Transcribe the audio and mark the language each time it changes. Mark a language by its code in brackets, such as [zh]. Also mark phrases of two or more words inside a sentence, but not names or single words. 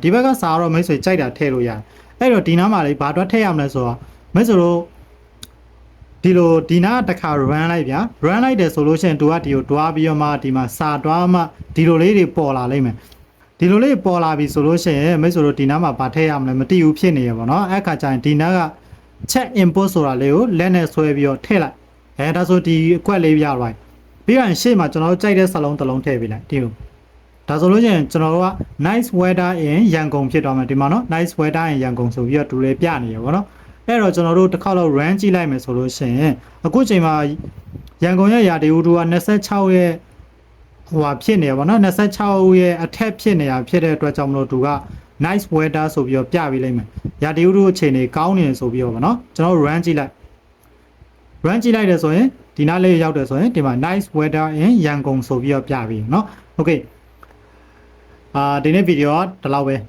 [my] ဒီဘက်ကစာတော့မိတ်ဆွေကြိုက်တာထည့်လို့ရတယ်အဲ့တော့ဒီနားမှာလေဘာတော့ထည့်ရမလဲဆိုတော့မိတ်ဆွေတို့ဒီလိုဒီနားတစ်ခါ run လိုက်ဗျာ run လိုက်တယ်ဆိုလို့ရှိရင်သူကဒီကိုတွားပြီးတော့မှဒီမှာစာတွားမှဒီလိုလေးတွေပေါ်လာလိမ့်မယ်ဒီလိုလေး ပေါ်လာပြီဆိုလို့ရှိရင်မိတ်ဆွေတို့ဒီနားမှာဘာထည့်ရမလဲမသိဘူးဖြစ်နေရပါတော့အဲ့ခါကျရင်ဒီနားက [en] check import [my] ဆိုတာလေးကိုလက်နဲ့ဆွဲပြီးတော့ထည့်လိုက်ဒါဆိုဒီအကွက် လေးပြရလိုက်ပြီးရင်ရှေ့မှာကျွန်တော်တို့ကြိုက်တဲ့စာလုံးတစ်လုံးထည့်ပေးလိုက်ဒီလိုဒါဆိုလို့ရှိရင်ကျွန်တော်တို့က [en] nice weather in [my] ရန်ကုန်ဖြစ်သွားမယ် ဒီမှာနော် [en] nice weather in [my] ရန်ကုန်ဆိုပြီးတော့တူလေးပြနေရပါတော့အဲ့တော့ကျွန်တော်တို့တစ်ခေါက်လောက် run ကြ ည့်လိုက်မယ်ဆိုလို့ရှိရင်အခုချိန်မှာရန်ကုန်ရဲ့ရာသီဥတုက26ရဲ့ဖြစ်နေပါတော့26ရဲ့အထက်ဖြစ်နေတာဖြစ်တဲ့အတွက်ကြောင့်မလို့သူက [en] nice weather [my] ဆိုပြီးတော့ပြပေးလိုက်မယ်ရာသီဥတုအခြေအနေကောင်းနေဆိုပြီးတော့ဗောနော်ကျွန်တော် run ကြည့်လိုက်တယ်ဆိုရင်ဒီနားလေးရောက်တယ်ဆိုရင်ဒီမှာ [en] nice weather in [my] ရန်ကုန်ဆိုပြီးတော့ပြပြီเนาะ okay ဒီနေ့ဗီဒီယိုကဒီလောက်ပဲ